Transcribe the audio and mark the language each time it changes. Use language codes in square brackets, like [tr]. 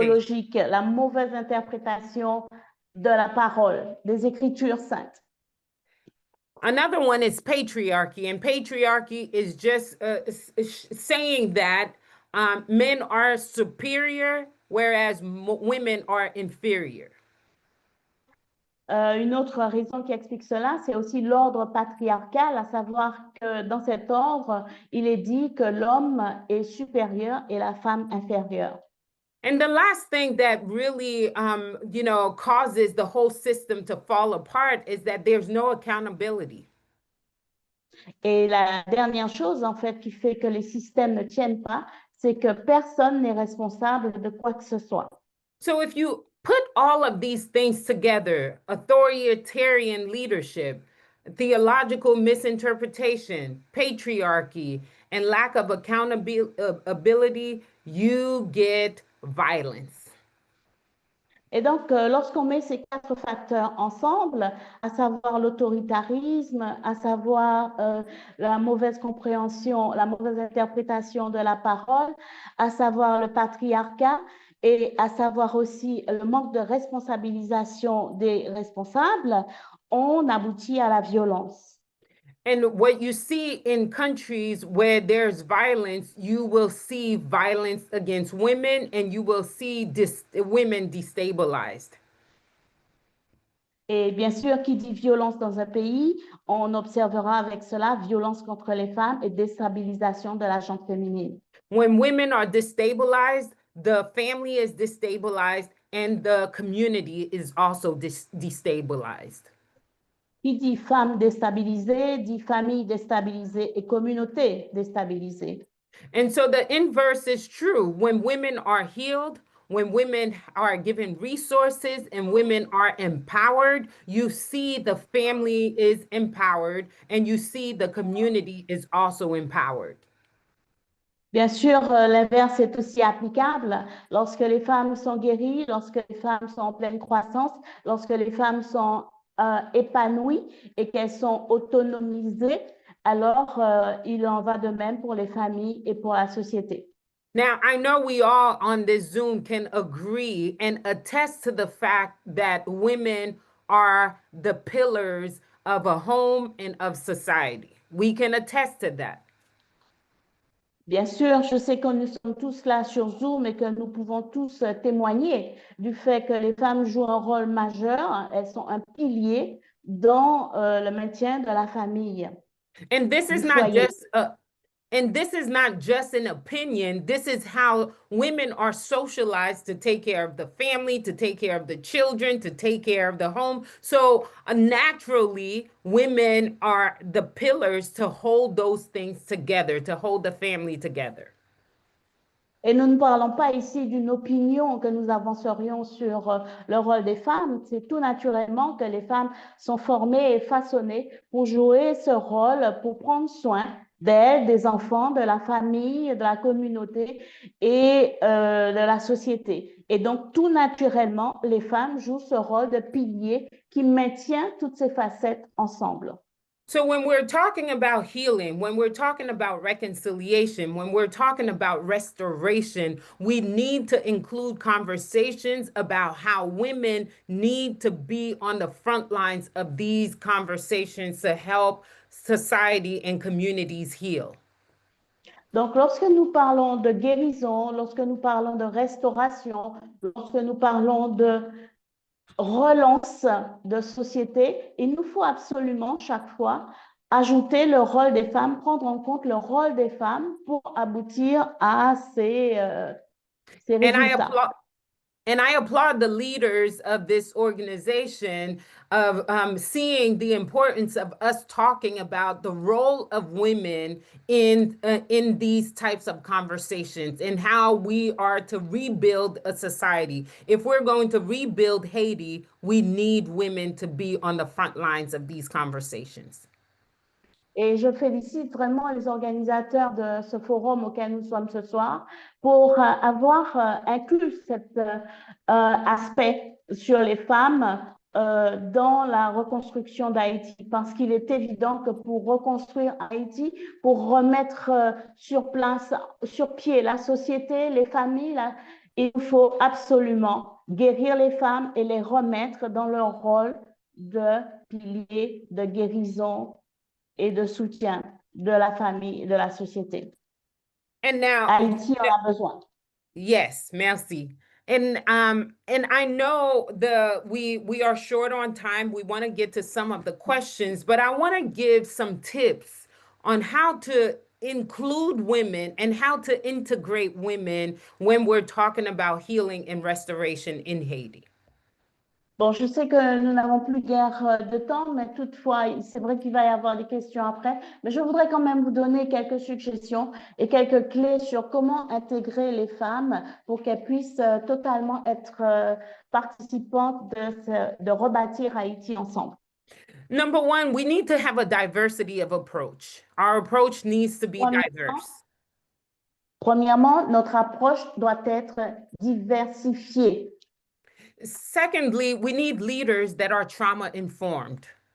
[fr] théologique, la mauvaise interprétation de la parole, des Écritures saintes. [en] Another one is patriarchy, and patriarchy is just saying that men are superior, whereas women are inferior. [fr] Une autre raison qui explique cela, c'est aussi l'ordre patriarcal, à savoir que dans cet ordre, il est dit que l'homme est supérieur et la femme inférieure. [en] And the last thing that really, causes the whole system to fall apart is that there's no accountability. [fr] Et la dernière chose, en fait, qui fait que les systèmes ne tiennent pas, c'est que personne n'est responsable de quoi que ce soit. [en] So if you put all of these things together, authoritarian leadership, theological misinterpretation, patriarchy, and lack of accountability, you get violence. [fr] Et donc, lorsqu'on met ces 4 facteurs ensemble, à savoir l'autoritarisme, à savoir la mauvaise compréhension, la mauvaise interprétation de la parole, à savoir le patriarcat et à savoir aussi le manque de responsabilisation des responsables, on aboutit à la violence. [en] And what you see in countries where there's violence, you will see violence against women, and you will see women destabilized. [fr] Et bien sûr, qui dit violence dans un pays, on observera avec cela violence contre les femmes et déstabilisation de la gente féminine. [en] When women are destabilized, the family is destabilized, and the community is also destabilized. [fr] Qui dit femme déstabilisée, dit famille déstabilisée et communauté déstabilisée. [en] And so the inverse is true. When women are healed, when women are given resources and women are empowered, you see the family is empowered and you see the community is also empowered. [fr] Bien sûr, l'inverse est aussi applicable. Lorsque les femmes sont guéries, lorsque les femmes sont en pleine croissance, lorsque les femmes sont épanouies et qu'elles sont autonomisées, alors il en va de même pour les familles et pour la société. [en] Now, I know we all on this Zoom can agree and attest to the fact that women are the pillars of a home and of society. We can attest to that. [fr] Bien sûr, je sais que nous sommes tous là sur Zoom et que nous pouvons tous témoigner du fait que les femmes jouent un rôle majeur. Elles sont un pilier dans le maintien de la famille. [en] And this is not just and this is not just an opinion. This is how women are socialized to take care of the family, to take care of the children, to take care of the home. So naturally, women are the pillars to hold those things together, to hold the family together. [fr] Et nous ne parlons pas ici d'une opinion que nous avancerions sur le rôle des femmes. C'est tout naturellement que les femmes sont formées et façonnées pour jouer ce rôle, pour prendre soin d'elles, des enfants, de la famille, de la communauté et de la société. Et donc, tout naturellement, les femmes jouent ce rôle de pilier qui maintient toutes ces facettes ensemble. [en] So when we're talking about healing, when we're talking about reconciliation, when we're talking about restoration, we need to include conversations about how women need to be on the front lines of these conversations to help society and communities heal. [fr] Donc, lorsque nous parlons de guérison, lorsque nous parlons de restauration, lorsque nous parlons de relance de société, il nous faut absolument chaque fois ajouter le rôle des femmes, prendre en compte le rôle des femmes pour aboutir à ces résultats. [en] And I applaud the leaders of this organization of seeing the importance of us talking about the role of women in these types of conversations and how we are to rebuild a society. If we're going to rebuild Haiti, we need women to be on the front lines of these conversations. [fr] Et je félicite vraiment les organisateurs de ce forum auquel nous sommes ce soir pour avoir inclus cet aspect sur les femmes dans la reconstruction d'Haïti, parce qu'il est évident que pour reconstruire Haïti, pour remettre sur pied la société, les familles, il faut absolument guérir les femmes et les remettre dans leur rôle de pilier de guérison et de soutien de la famille et de la société. [en] And now, [fr] Haïti en a besoin. [en] yes, [fr] merci. [en] And I know we are short on time. We want to get to some of the questions, but I want to give some tips on how to include women and how to integrate women when we're talking about healing and restoration in Haiti. [fr] Bon, je sais que nous n'avons plus guère de temps, mais toutefois, c'est vrai qu'il va y avoir des questions après. Mais je voudrais quand même vous donner quelques suggestions et quelques clés sur comment intégrer les femmes pour qu'elles puissent totalement être participantes de rebâtir Haïti ensemble. [en] Number one, we need to have a diversity of approach. Our approach needs to be diverse. [fr] Premièrement, notre approche doit être diversifiée. [en] Secondly, we need leaders that are trauma-informed.